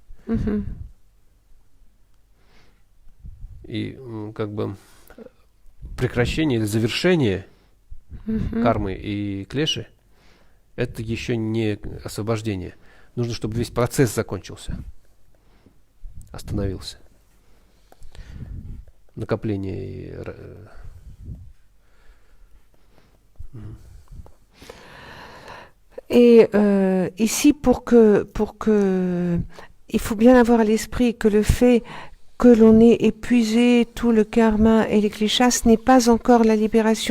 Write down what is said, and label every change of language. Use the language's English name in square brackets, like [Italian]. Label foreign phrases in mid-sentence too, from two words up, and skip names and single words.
[Russian] И как бы прекращение или завершение кармы и клеши, это еще не освобождение. Нужно, чтобы весь процесс закончился, остановился. Накопление и... [French] Et ici, pour que, il faut bien avoir à l'esprit que le fait que l'on ait épuisé tout le karma et les kleshas, ce n'est pas encore la libération.